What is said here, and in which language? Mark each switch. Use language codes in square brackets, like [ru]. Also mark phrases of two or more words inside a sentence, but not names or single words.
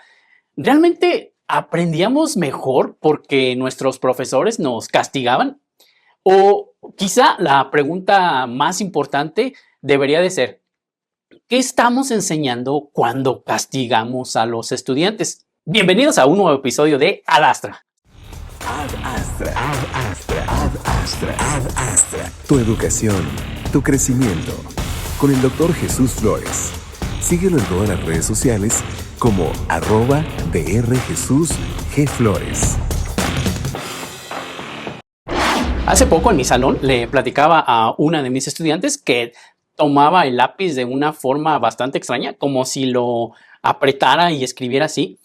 [es] ¿Realmente aprendíamos mejor porque nuestros profesores nos castigaban? O quizá la pregunta más importante debería de ser, ¿qué estamos enseñando cuando castigamos a los estudiantes? Bienvenidos a un nuevo episodio de Ad Astra. Ad Astra, Ad Astra, Ad Astra, Ad Astra. Tu educación, tu crecimiento. Con el Dr. Jesús Flores. Síguelo en todas las redes sociales como @drjesusgflores. Hace poco en mi salón le platicaba a una de mis estudiantes que tomaba el lápiz de una forma bastante extraña, como si lo apretara y escribiera así.